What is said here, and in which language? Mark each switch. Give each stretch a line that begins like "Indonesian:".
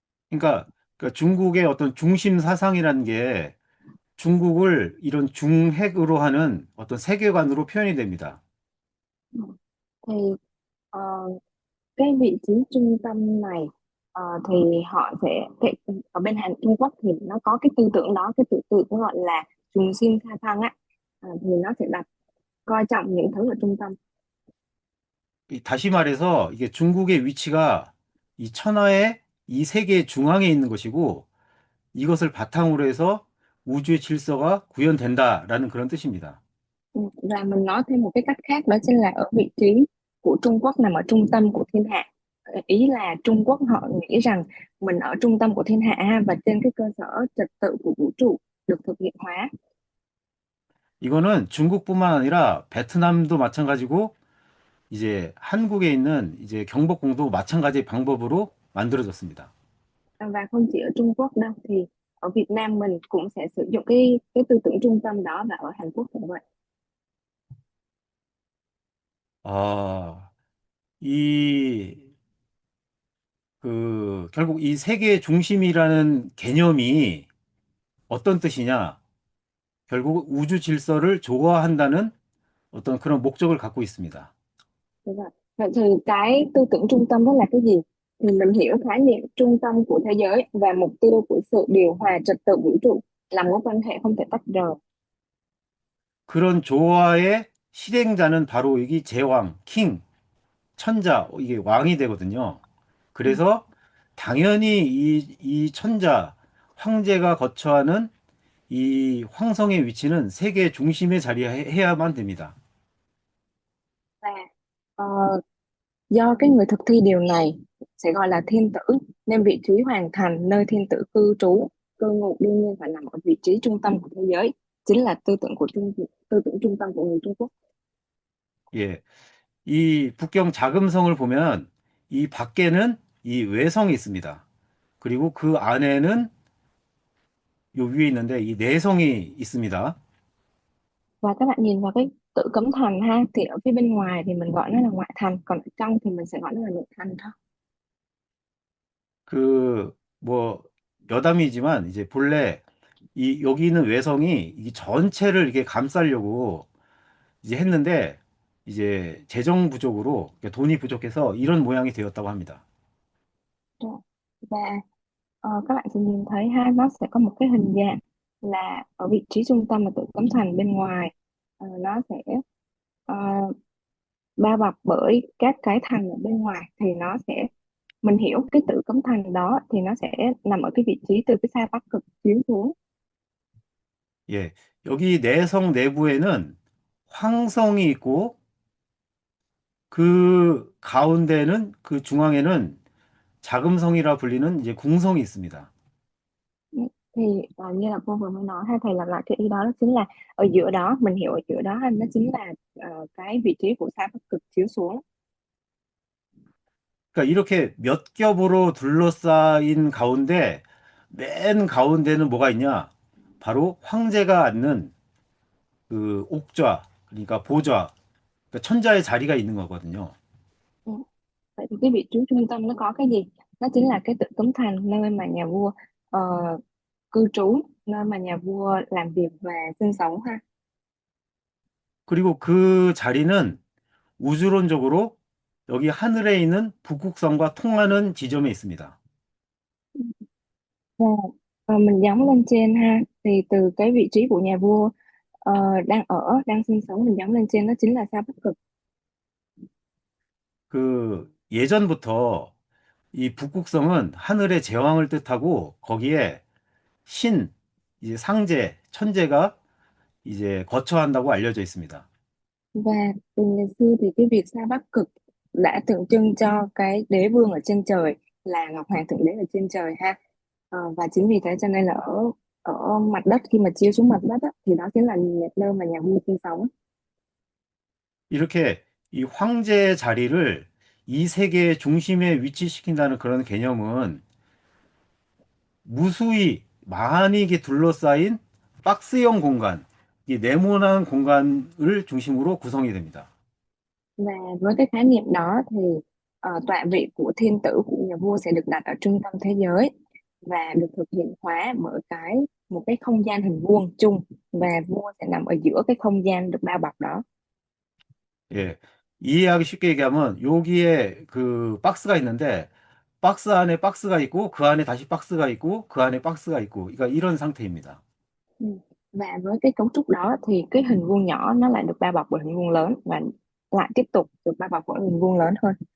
Korean: 그러니까 중국의 어떤 중심 사상이라는 게 중국을 이런 중핵으로 하는 어떤 세계관으로 표현이 됩니다.
Vietnamese: Ừ. Thì ờ, cái vị trí trung tâm này thì họ sẽ ở bên Trung Quốc thì nó có cái tư tưởng đó, cái tư tưởng gọi là trùng sinh tha thăng á. Thì nó sẽ đặt coi trọng những thứ ở trung tâm.
Korean: 다시 말해서 이게 중국의 위치가 이 천하의 이 세계의 중앙에 있는 것이고 이것을 바탕으로 해서 우주의 질서가 구현된다라는 그런 뜻입니다.
Vietnamese: Ừ. Và mình nói thêm một cái cách khác đó chính là ở vị trí của Trung Quốc nằm ở trung tâm của thiên hạ. Ý là Trung Quốc họ nghĩ rằng mình ở trung tâm của thiên hạ ha, và trên cái cơ sở trật tự của vũ trụ được thực hiện hóa.
Korean: 이거는 중국뿐만 아니라 베트남도 마찬가지고 이제 한국에 있는 이제 경복궁도 마찬가지 방법으로 만들어졌습니다.
Vietnamese: Và không chỉ ở Trung Quốc đâu, thì ở Việt Nam mình cũng sẽ sử dụng cái tư tưởng trung tâm đó, và ở Hàn Quốc cũng vậy.
Korean: 아, 이, 결국 이 세계의 중심이라는 개념이 어떤 뜻이냐? 결국 우주 질서를 조화한다는 어떤 그런 목적을 갖고 있습니다.
Vietnamese: Đúng rồi. Vậy thì cái tư tưởng trung tâm đó là cái gì? Thì mình hiểu khái niệm trung tâm của thế giới và mục tiêu của sự điều hòa trật tự vũ trụ là mối quan hệ không thể tách rời.
Korean: 그런 조화의 실행자는 바로 여기 제왕, 킹, 천자, 이게 왕이 되거든요.
Vietnamese: Ừ.
Korean: 그래서 당연히 이 천자, 황제가 거처하는 이 황성의 위치는 세계 중심에 자리해야만 됩니다.
Vietnamese: Và ờ, do cái người thực thi điều này sẽ gọi là thiên tử, nên vị trí hoàng thành nơi thiên tử cư trú, cư ngụ đương nhiên phải nằm ở vị trí trung tâm của thế giới, chính là tư tưởng trung tâm của người Trung Quốc.
Korean: 예. 이 북경 자금성을 보면 이 밖에는 이 외성이 있습니다. 그리고 그 안에는 요 위에 있는데 이 내성이 있습니다.
Vietnamese: Và các bạn nhìn vào cái Tử cấm thành ha, thì ở phía bên ngoài thì mình gọi nó là ngoại thành, còn ở trong thì mình sẽ gọi nó là nội thành thôi.
Korean: 그, 뭐, 여담이지만, 이제 본래, 여기 있는 외성이 이 전체를 이렇게 감싸려고 이제 했는데, 이제 재정 부족으로, 그러니까 돈이 부족해서 이런 모양이 되었다고 합니다.
Vietnamese: Rồi. Và các bạn sẽ nhìn thấy ha, nó sẽ có một cái hình dạng là ở vị trí trung tâm là Tử cấm thành, bên ngoài nó sẽ ờ, bao bọc bởi các cái thành ở bên ngoài, thì nó sẽ, mình hiểu cái Tử cấm thành đó thì nó sẽ nằm ở cái vị trí từ cái xa Bắc Cực chiếu xuống.
Korean: 예. 여기 내성 내부에는 황성이 있고, 그 가운데는, 그 중앙에는 자금성이라 불리는 이제 궁성이 있습니다.
Vietnamese: Thì như là cô vừa mới nói, hai thầy lặp lại cái ý đó, đó chính là ở giữa đó, mình hiểu ở giữa đó nó chính là cái vị trí của sao Bắc Cực chiếu xuống.
Korean: 그러니까 이렇게 몇 겹으로 둘러싸인 가운데 맨 가운데는 뭐가 있냐? 바로 황제가 앉는 그 옥좌, 그러니까 보좌, 그러니까 천자의 자리가 있는 거거든요.
Vietnamese: Ừ. Vậy thì cái vị trí trung tâm nó có cái gì? Nó chính là cái Tử Cấm Thành, nơi mà nhà vua ờ, cư trú, nơi mà nhà vua làm việc và sinh sống ha.
Korean: 그리고 그 자리는 우주론적으로 여기 하늘에 있는 북극성과 통하는 지점에 있습니다.
Vietnamese: Và mình gióng lên trên ha, thì từ cái vị trí của nhà vua ờ, đang sinh sống, mình gióng lên trên, đó chính là sao Bắc Cực.
Korean: 그 예전부터 이 북극성은 하늘의 제왕을 뜻하고 거기에 신, 이제 상제, 천재가 이제 거처한다고 알려져 있습니다.
Vietnamese: Và từ ngày xưa thì cái việc sao Bắc Cực đã tượng trưng cho cái đế vương ở trên trời, là Ngọc Hoàng thượng đế ở trên trời ha. Và chính vì thế cho nên là ở ở mặt đất, khi mà chiếu xuống mặt đất á, thì đó chính là nơi mà nhà vua sinh sống.
Korean: 이렇게 이 황제의 자리를 이 세계의 중심에 위치시킨다는 그런 개념은 무수히 많이 이게 둘러싸인 박스형 공간, 이 네모난 공간을 중심으로 구성이 됩니다.
Vietnamese: Và với cái khái niệm đó thì tọa vị của thiên tử, của nhà vua sẽ được đặt ở trung tâm thế giới, và được thực hiện hóa bởi một cái không gian hình vuông chung, và vua sẽ nằm ở giữa cái không gian được bao bọc đó.
Korean: 예. 이해하기 쉽게 얘기하면 여기에 그 박스가 있는데 박스 안에 박스가 있고 그 안에 다시 박스가 있고 그 안에 박스가 있고 그러니까 이런 상태입니다.
Vietnamese: Ừ. Và với cái cấu trúc đó thì cái hình vuông nhỏ nó lại được bao bọc bởi hình vuông lớn, và lại tiếp tục được bao bọc bởi hình vuông lớn hơn.